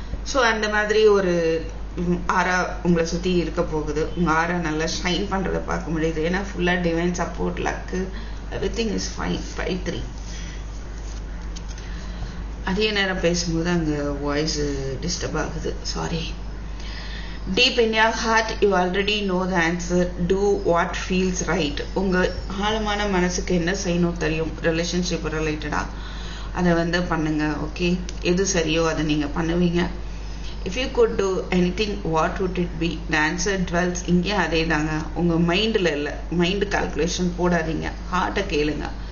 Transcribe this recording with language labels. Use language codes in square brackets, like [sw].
[ta] So அந்த மாதிரி ஒரு ஆரா உங்களை சுற்றி இருக்க போகுது. உங்கள் ஆரா நல்லா ஷைன் பண்ணுறதை பார்க்க முடியுது. ஏன்னா ஃபுல்லாக divine support, luck, [en] Everything is fine. [ta] 5-3. அதே நேரம் பேசும்போது அங்கே வாய்ஸ் டிஸ்டர்ப் ஆகுது, sorry. [en] Deep in your heart, you already know the answer. Do what feels right. [ta] உங்கள் ஆழமான மனசுக்கு என்ன செய்யணும் தெரியும். ரிலேஷன்ஷிப் ரிலேட்டடாக அதை வந்து பண்ணுங்க. ஓகே, எது சரியோ அதை நீங்கள் பண்ணுவீங்க. [en] If you could do anything, what would it be? The answer twelves. [ta] இங்கே அதே தாங்க. உங்கள் மைண்டில் இல்லை, மைண்டு கால்குலேஷன் போடாதீங்க. ஹார்ட்டை கேளுங்க.